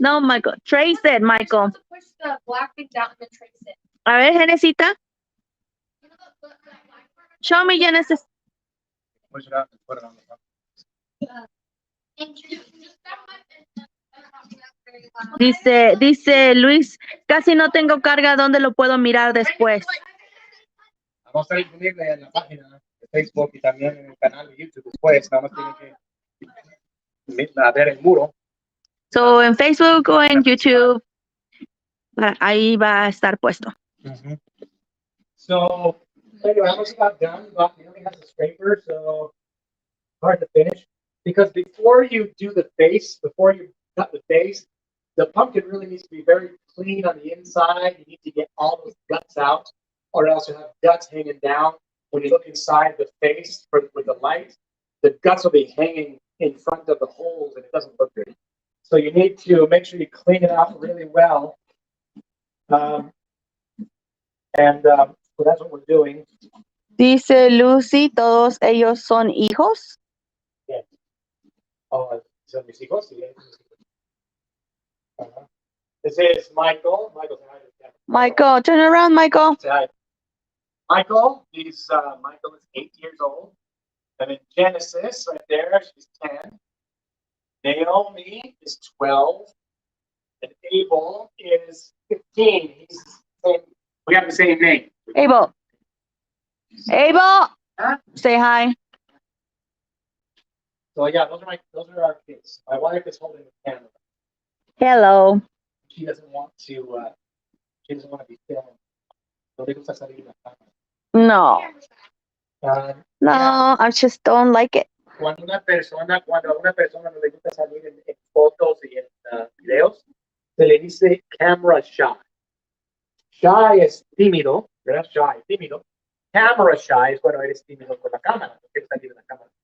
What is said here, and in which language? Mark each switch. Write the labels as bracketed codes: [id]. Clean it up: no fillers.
[en] No, Michael. Trace it, Michael. You're supposed to push the black thing down and then trace it. [es] A ver, Genesita. [en] You know that black part? Show me, Genesis. Push it out and put it on the front. And just that one and I don't know if that's very loud. [es] Dice Luis, casi no tengo carga, ¿dónde lo puedo mirar después? Vamos a estar disponible en la página de Facebook y también en el canal de YouTube después. Nada más tienen que ver el muro. So, en Facebook o en YouTube, ahí va a estar puesto. [en] So, anyway, I almost got done, but we only have the scraper, so hard to finish. Because before you do the face, before you cut the face, the pumpkin really needs to be very clean on the inside. You need to get all those guts out, or else you'll have guts hanging down. When you look inside the face with the light, the guts will be hanging in front of the holes, and it doesn't look good. So you need to make sure you clean it out really well. So that's what we're doing. [es] Dice Lucy, ¿todos ellos son hijos? Yeah. Oh, son mis hijos. [en] This is Michael. Michael, say hi. Michael, turn around, Michael. Say hi. Michael, Michael is 8 years old. And in Genesis, right there, she's 10. Naomi is 12. And Abel is 15. We have the same name. Abel. Abel, Huh? say hi. So yeah, those are our kids. My wife is holding the camera. Hello. She doesn't want to be filmed. [es] So le gusta salir en la cámara. No, [en] Yeah. no, I just don't like it. [es] Cuando a una persona no le gusta salir en fotos y en videos, se le dice camera shy. Shy es tímido, ¿verdad? Shy, tímido. Camera shy es cuando eres tímido con la cámara. No quieres salir en la cámara.